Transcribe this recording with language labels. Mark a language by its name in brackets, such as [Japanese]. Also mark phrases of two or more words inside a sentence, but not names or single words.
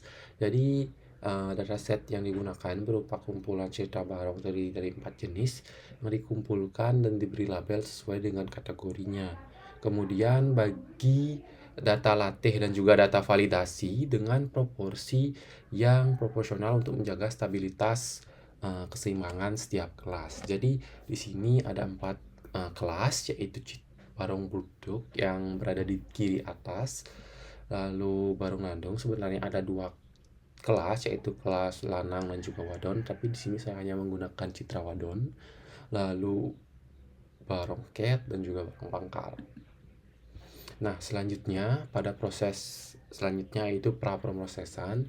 [Indonesian] Jadi dataset yang digunakan berupa kumpulan cerita barong dari 4 jenis yang dikumpulkan dan diberi label sesuai dengan kategorinya. Kemudian bagi data latih dan juga data validasi dengan proporsi yang proporsional untuk menjaga stabilitas keseimbangan setiap kelas. Jadi di sini ada 4 kelas, yaitu barong buduk yang berada di kiri atas. Lalu barong landung sebenarnya ada 2 kelas, yaitu kelas lanang dan juga wadon, tapi di sini saya hanya menggunakan citra wadon. Lalu barong cat dan juga barong pangkal. Nah, selanjutnya pada proses selanjutnya itu pra-pemrosesan.